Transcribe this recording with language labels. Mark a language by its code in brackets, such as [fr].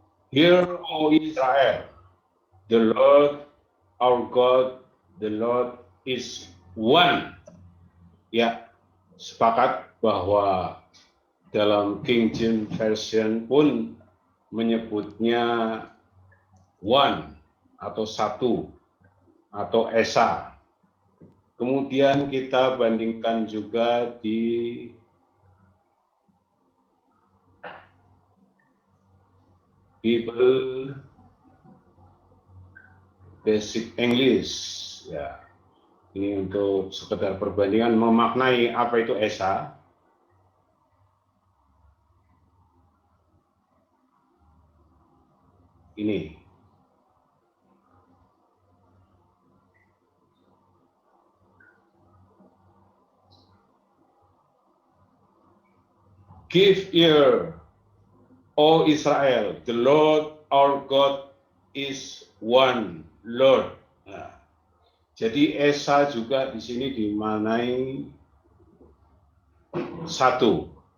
[en] Hear, O Israel, the Lord our God, the Lord is one. [id] Ya, sepakat bahwa dalam King James Version pun menyebutnya one atau satu atau Esa. Kemudian kita bandingkan juga di Bible Basic English. Ya, ini untuk sekedar perbandingan memaknai apa itu Esa. Ini. [en] Give ear, O Israel, the Lord our God is one Lord. [id] Nah, jadi Esa juga di sini dimaknai satu.